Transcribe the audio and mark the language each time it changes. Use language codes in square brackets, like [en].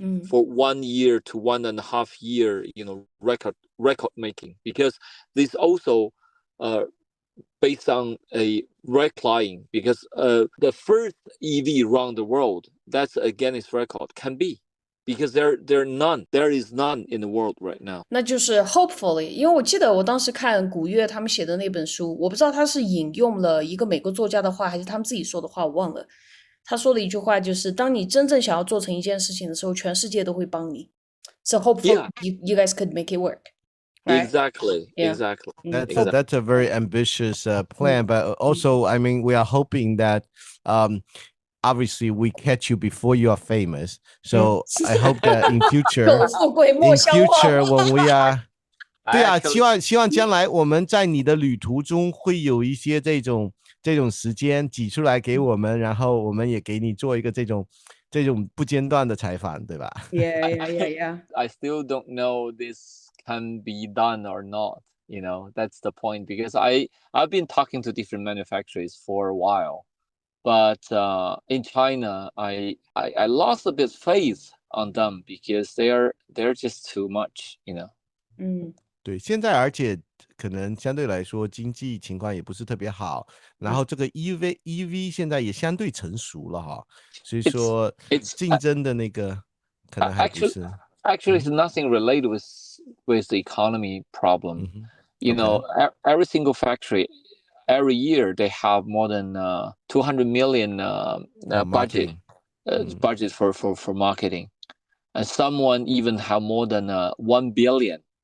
[en] For 1 year to 1.5 year, record making, because this also based on a recline, because the first EV around the world, that's a Guinness record, can be, because there is none in the world right now. [zh] 那就是 hopefully， 因为我记得我当时看古月他们写的那本书，我不知道他是引用了一个美国作家的话，还是他们自己说的话，我忘了。他说的一句话就是：当你真正想要做成一件事情的时候，全世界都会帮你。 [en] So hopefully you guys could make it work. Right? Exactly. That's a very ambitious plan, but also, I mean, we are hoping that obviously we catch you before you are famous. So I hope that in future when we are [zh] 对啊，希望将来我们在你的旅途中会有一些这种时间挤出来给我们，然后我们也给你做一个这种不间断的采访，对吧？ [en] Yeah. I still don't know this can be done or not. That's the point, because I've been talking to different manufacturers for a while, but in China, I lost a bit faith on them, because they're just too much. [zh] 对，现在而且可能相对来说经济情况也不是特别好，然后这个 EV 现在也相对成熟了哈，所以说竞争的那个可能还不是。 [en] Actually, it's nothing related with the economy problem. Every single factory, every year they have more than 200 million budget for marketing, and someone even have more than 1 billion.